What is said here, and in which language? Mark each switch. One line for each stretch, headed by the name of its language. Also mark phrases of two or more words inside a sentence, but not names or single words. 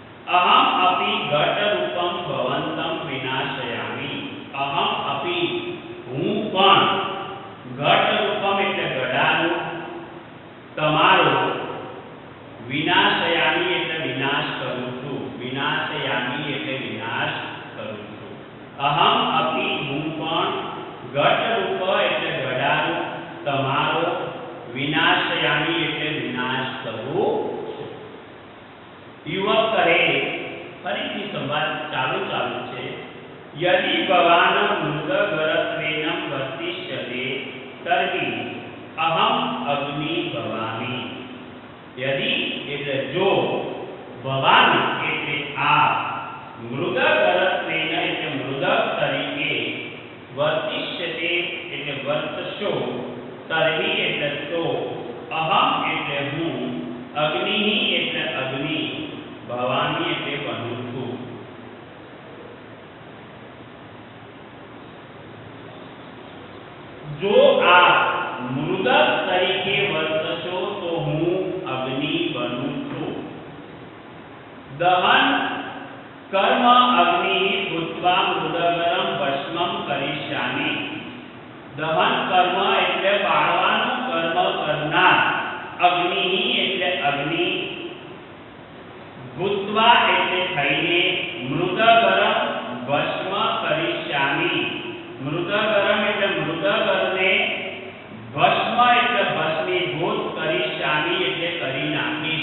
Sanskrit: अहम अपि घटरूपम भवंतम विनाशयामि। अहम अपि
Gujarati: હું પણ ઘટરૂપમ એટલે ઘડાનું તમારો વિનાશયામી એટલે વિનાશ કરું છું। વિનાશયામી એટલે વિનાશ કરું છું।
Sanskrit: અહમ અપી
Gujarati: હું પણ ઘટરૂપ એટલે ઘડાનું તમારો વિનાશયામી એટલે વિનાશ કરું છું। યુવક કહે ફરીથી સંવાદ ચાલુ છે।
Sanskrit: यदि भवान मृगगरत्वेन वर्तिष्यते तर्हि अहम अग्नि भवामि।
Gujarati: यदि એટલે જો ભવાન એટલે આપ મૃગગરત્વેન એટલે મૃદક તરીકે વર્તિષ્યતે એટલે વર્તશો તર્હિ એટલે તો અહમ એટલે હું અગ્નિ એટલે અગ્નિ ભવાની એટલે બનું છું। જો આપ મૃદક તરીકે વર્તશો તો હું અગ્નિ બનું છું।
Sanskrit: दहन कर्म अग्नि भूत्वा मृदगरम भस्मम करिष्यामि। दहन कर्म
Gujarati: એટલે બાળવાનું કર્મ કરનાર અગ્નિ એટલે અગ્નિ ભૂત્વા એટલે થઈને મૃદગરમ ભસ્મ કરિષ્યામિ। મૃદગરમ એટલે મૃદગરને ભસ્મ એટલે ભસ્મીભૂત કરિષ્યામિ એટલે કરી નાખીશ।